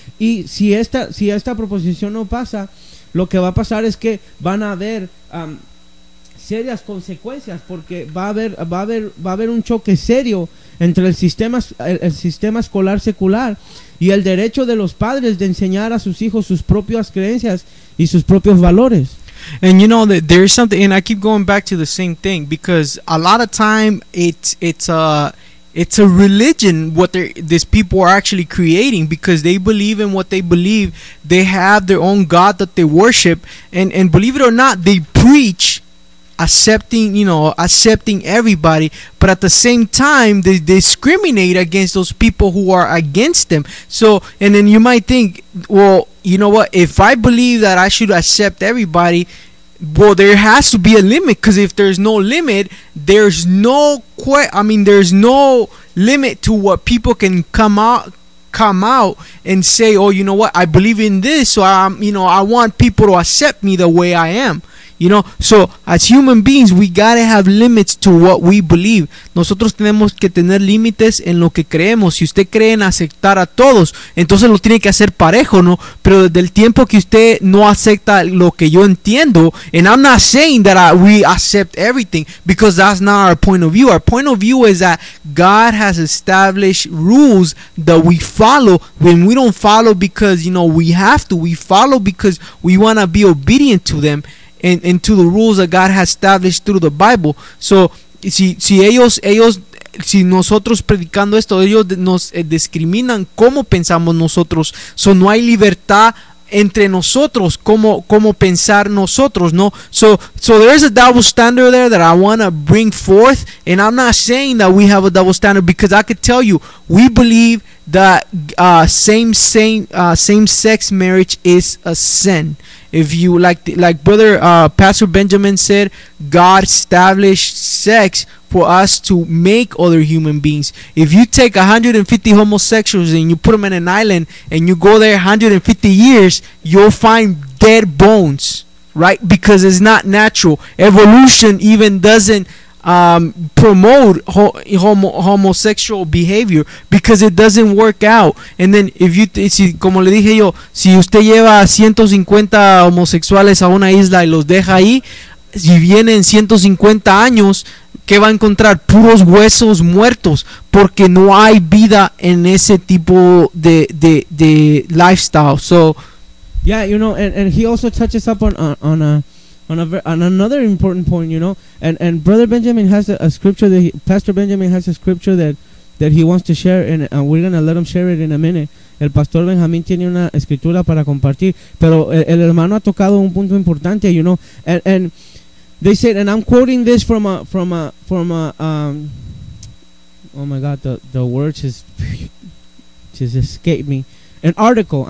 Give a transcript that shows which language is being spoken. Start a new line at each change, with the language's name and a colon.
Spanish: Y si esta proposición no pasa, lo que va a pasar es que van a haber serias consecuencias, porque va a haber un choque serio entre el sistema escolar secular y el derecho de los padres de enseñar a sus hijos sus propias creencias y sus propios valores.
English: And you know that there is something, and I keep going back to the same thing, because a lot of time it's a religion what these people are actually creating, because they believe in what they believe. They have their own God that they worship, and believe it or not, they preach accepting everybody, but at the same time they discriminate against those people who are against them. So, and then you might think, well, you know what, if I believe that I should accept everybody, well, there has to be a limit, because if there's no limit, there's no limit to what people can come out and say, oh, you know what, I believe in this, so I want people to accept me the way I am. You know, so as human beings, we gotta have limits to what we believe.
Spanish: Nosotros tenemos que tener límites en lo que creemos. Si usted cree en aceptar a todos, entonces lo tiene que hacer parejo, ¿no? Pero desde el tiempo que usted no acepta lo que yo entiendo,
English: and I'm not saying that we accept everything, because that's not our point of view. Our point of view is that God has established rules that we follow. When we don't follow because, you know, we have to, we follow because we want to be obedient to them. And to the rules that God has established through the Bible.
Spanish: So, si nosotros predicando esto, ellos nos discriminan cómo pensamos nosotros. So, no hay libertad entre nosotros, cómo pensar nosotros, ¿no?
English: So, there is a double standard there that I want to bring forth. And I'm not saying that we have a double standard, because I could tell you, we believe that same-sex marriage is a sin. If you like brother Pastor Benjamin said, God established sex for us to make other human beings. If you take 150 homosexuals and you put them in an island and you go there 150 years, you'll find dead bones, right? Because it's not natural. Evolution even doesn't promote homosexual behavior, because it doesn't work out. And then if you
Spanish: si, como le dije yo, si usted lleva 150 homosexuales a una isla y los deja ahí, si vienen 150 años, ¿qué va a encontrar? Puros huesos muertos, porque no hay vida en ese tipo de lifestyle.
English: So yeah, you know, and he also touches up on another important point, you know, and Brother Benjamin has a scripture that Pastor Benjamin has a scripture that he wants to share, and we're gonna let him share it in a minute.
Spanish: El Pastor Benjamin tiene una escritura para compartir, pero el hermano ha tocado un punto importante,
English: you know, and they said, and I'm quoting this oh my God, the words just escaped me, an article.